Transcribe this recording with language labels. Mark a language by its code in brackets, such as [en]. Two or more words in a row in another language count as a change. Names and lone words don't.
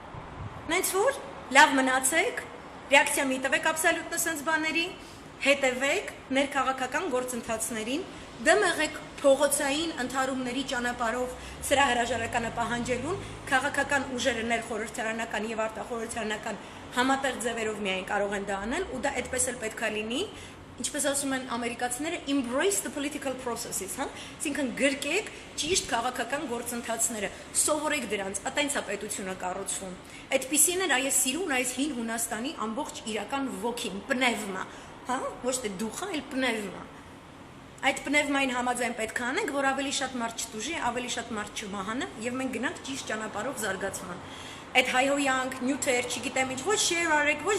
[hy] Նենց որ լավ մնացեք, ռեակցիա մի տվեք աբսոլյուտно sense բաների, հետևեք ներքաղաքական գործընթացներին, դեմ եղեք փողոցային ընդհարումների ճանապարհով սրա հրաժարականը պահանջելուն, քաղաքական ուժերը ներխորհրդարանական եւ արտախորհրդարանական համատեղ ձևերով միայն կարող են դա անել, ու դա այդպես էլ պետքա լինի, ինչպես ասում են ամերիկացիները, [en] embrace the political processes, [hy] հա, այսինքն գրկեք ճիշտ քաղաքական գործընթացները, սովորեք դրանց, այտենց է պետությունը կառուցվում։ Այդպիսին էր այս սիրուն, այս հին Հունաստանի ամբողջ իրական ոգին, պնևմա, հա, ոչ թե դուխա, այլ պնևմա։ Այդ պնևմային համաձայն պետք է անենք, որ ավելի շատ մարդ չտուժի, ավելի շատ մարդ չմահանա, եւ մենք գնանք ճիշտ ճանապարհով զարգացման։ Այդ հայհոյանք, նյութեր, չգիտեմ ինչ, ոչ share արեք, ոչ